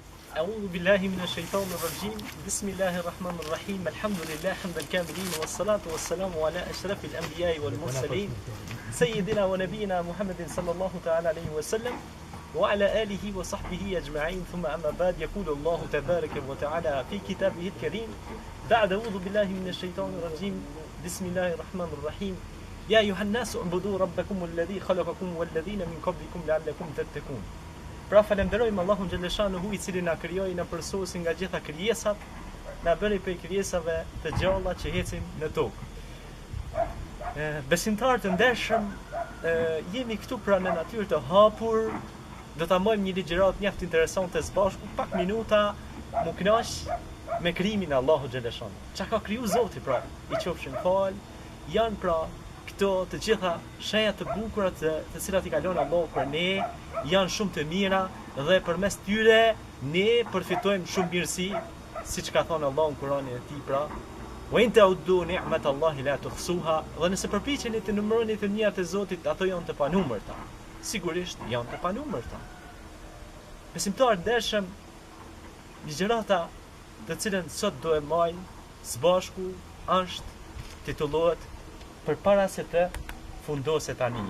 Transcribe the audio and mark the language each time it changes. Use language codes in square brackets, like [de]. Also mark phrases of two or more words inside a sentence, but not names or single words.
[ar] أعوذ بالله من الشيطان الرجيم بسم الله الرحمن الرحيم الحمد لله حمد الكاملين والصلاة والسلام على أشرف الأنبياء والمرسلين سيدنا ونبينا محمد صلى الله تعالى عليه وسلم وعلى آله وصحبه أجمعين ثم أما بعد يقول الله تبارك وتعالى في كتابه الكريم بعد أعوذ بالله من الشيطان الرجيم بسم الله الرحمن الرحيم يا أيها الناس اعبدوا ربكم الذي خلقكم والذين من قبلكم لعلكم تتقون. [sq] Pra falenderojmë Allahun xhaleshanuhu i cili na krijoi në përsosin nga gjitha krijesat, na bëri prej krijesave të gjalla që ecin në tokë. Besimtarë të ndershëm, jemi këtu pra në natyrë të hapur, do ta marrim një ligjërat mjaft interesante së bashku, pak minuta, mu kënaq me krijimin e Allahut xhaleshanu. Çka ka kriju Zoti pra, i qofshin fal, janë pra këto të gjitha shenjat të bukura të cilat i kalon Allahu për ne, janë shumë të mira dhe përmes tyre ne përfitojmë shumë mirësi, siç ka thënë Allahu në Kur'anin e tij pra, [ar] وإن تعدوا نعمة الله لا تحصوها, [sq] dhe nëse përpiqeni të numëroni të mirat e Zotit, ato janë të panumërta. Sigurisht janë të panumërta. Besimtarë ndershëm, ligjërata të cilën sot do e marrim së bashku është titullohet Përpara se të fundoset anija.